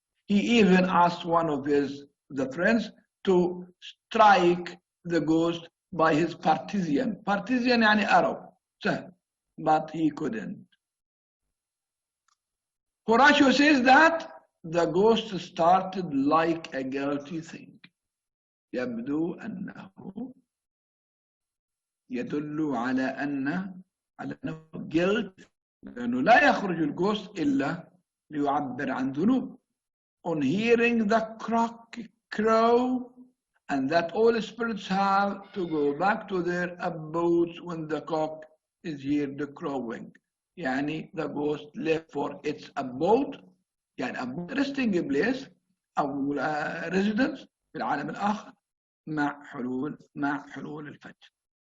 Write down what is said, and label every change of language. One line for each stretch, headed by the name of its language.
English: He even asked one of the friends to strike the ghost by his partisan. Partisan يعني arrow, but he couldn't. Horatio says that the ghost started like a guilty thing.
Arabic: يبدو أنه يدل على أنه guilt، لأنه لا يخرج الجوست إلا ليعبر عن ذنوب.
English: On hearing the crow, and that all spirits have to go back to their abodes when the cock is heard crowing. يعني the ghost left for its abode، يعني abode resting place أو residence
Arabic: في العالم الآخر مع حلول الفجر.